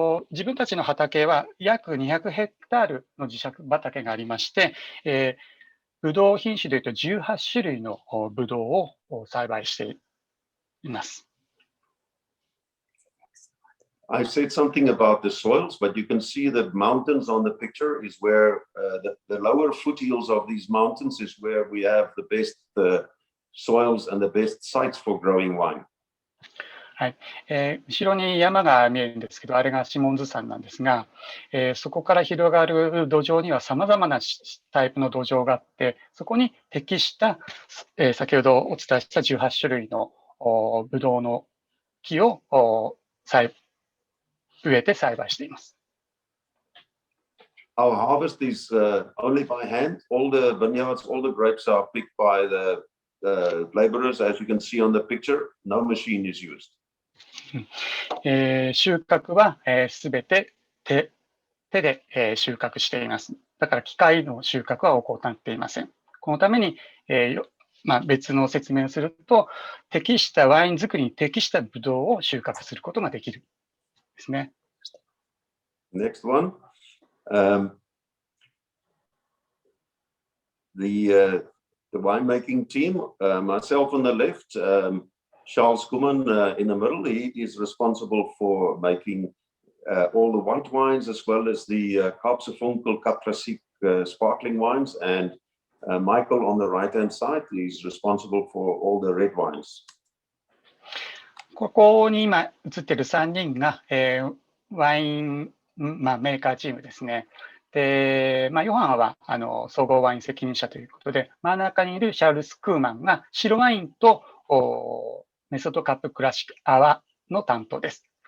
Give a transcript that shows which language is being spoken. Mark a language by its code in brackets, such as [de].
[ja] 自分たちの畑は約200ヘクタールの自社畑がありまして、ブドウ品種でいうと18種類のブドウを栽培しています。 [en] I said something about the soils, but you can see the mountains on the picture is where the lower foothills of these mountains is where we have the best soils and the best sites for growing wine. [ja] はい、後ろに山が見えるんですけど、あれがシモンズ山なんですが、そこから広がる土壌にはさまざまなタイプの土壌があって、そこに適した、先ほどお伝えした18種類のブドウの木を植えて栽培しています。 [en] Our harvest is only by hand. All the vineyards, all the grapes are picked by the laborers, as you can see on the picture, no machine is used. [ja] 収穫はすべて手で収穫しています。だから機械の収穫は行っていません。このために、別の説明をすると、適したワイン作りに適したブドウを収穫することができるですね。 [en] Next one. The winemaking team, myself on the left, Charles Koeman in the middle, he is responsible for making all the white wines as well as the Kaapsefunkel Cup Classique sparkling wines, and Michael on the right-hand side is responsible for all the red wines. [ja] ここに今映っている3人が、ワイン、メーカーチームですね。で、ヨハンは総合ワイン責任者ということで、真ん中にいるシャールス・クーマンが白ワインとメソッドカップクラシックアワの担当です。